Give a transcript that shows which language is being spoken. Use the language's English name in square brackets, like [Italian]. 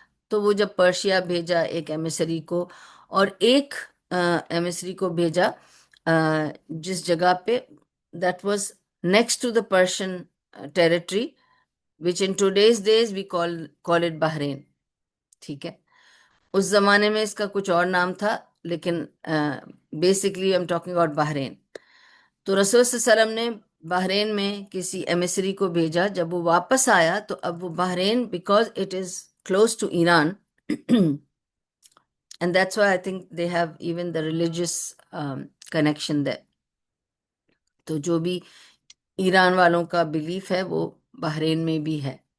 [Urdu] تو وہ جب پرشیا بھیجا ایک ایمسری کو، اور ایک ایمسری کو بھیجا جس جگہ پہ [English] That was next to the Persian territory which in today's days we call it Bahrain. [Urdu] ٹھیک ہے، اس زمانے میں اس کا کچھ اور نام تھا، لیکن [English] basically I'm talking about [Urdu] Bahrain. تو رسول صلی اللہ علیہ وسلم نے بحرین میں کسی ایمسری کو بھیجا. جب وہ واپس آیا تو اب وہ Bahrain, [English] Because it is close to Iran and that's why I think they have even the religious connection there. [Urdu] تو جو بھی ایران والوں کا بلیف ہے وہ بحرین میں بھی ہے.